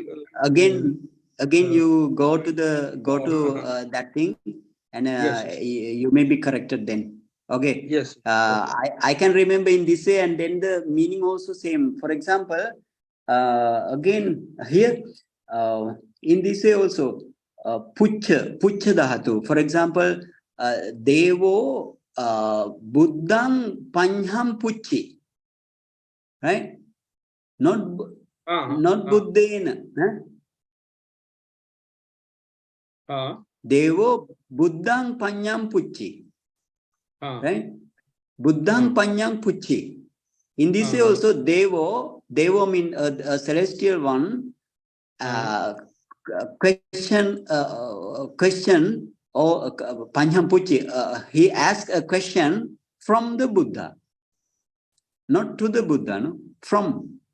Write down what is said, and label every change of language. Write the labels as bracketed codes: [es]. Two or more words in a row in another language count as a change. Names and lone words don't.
[en] Again, you go to that thing, and you may be corrected then. Okay. Yes. I can remember in this way, and then the meaning also same. For example, again here in this way also, [pi] puccha dhatu. For example, devo buddhang panham pucci, [en] right? Not buddhena. [pi] Devo buddhang panyam pucci, right? Buddhang panyam pucci. [en] In this way also, devo mean a celestial one. Question or [pi] panyam pucci. [en] He asked a question from the Buddha, not to the Buddha, no, from.